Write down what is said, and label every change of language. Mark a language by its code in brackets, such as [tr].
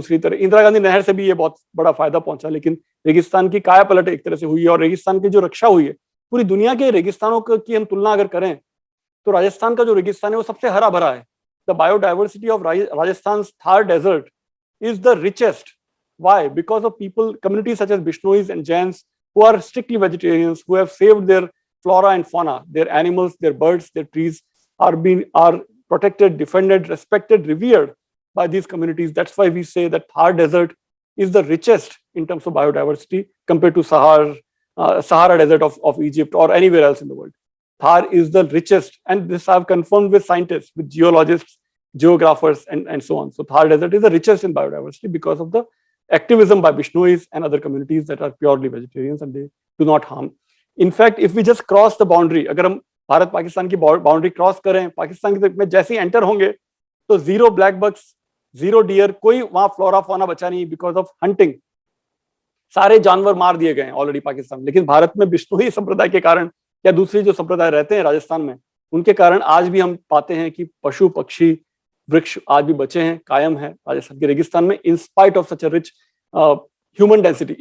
[hi] दूसरी तरह इंदिरा गांधी नहर से भी ये बहुत बड़ा फायदा पहुंचा, लेकिन रेगिस्तान की काया पलट एक तरह से हुई है, और रेगिस्तान की जो रक्षा हुई है, पूरी दुनिया के रेगिस्तानों की हम तुलना अगर करें तो राजस्थान का जो रेगिस्तान है वो सबसे हरा भरा है। [en] The biodiversity of Rajasthan Thar Desert is the richest. Why? Because of people, communities such as Bishnois and Jains who are strictly vegetarians, who have saved their flora and fauna, their animals, their birds, their trees are protected, defended, respected, revered by these communities. That's why we say that Thar Desert is the richest in terms of biodiversity compared to Sahara Desert of Egypt or anywhere else in the world. Thar is the richest, and this I've confirmed with scientists, with geologists, geographers, and so on. So Thar Desert is the richest in biodiversity because of the activism by Bishnois and other communities that are purely vegetarians and they do not harm. In fact, if we just cross the boundary, [hi] अगर हम भारत पाकिस्तान की boundary cross करें, पाकिस्तान की तरफ में जैसे ही enter होंगे तो 0 ब्लैक बक्स, 0 डियर, कोई वहां फ्लोरा फौना बचा नहीं [en] Because of hunting. [hi] सारे जानवर मार दिए गए हैं ऑलरेडी पाकिस्तान। लेकिन भारत में बिश्नोई संप्रदाय के कारण या दूसरी जो संप्रदाय रहते हैं राजस्थान में, उनके कारण आज भी हम पाते हैं कि पशु पक्षी वृक्ष आज भी बचे हैं, कायम है राजस्थान के रेगिस्तान में, [en] In spite of such a rich human density.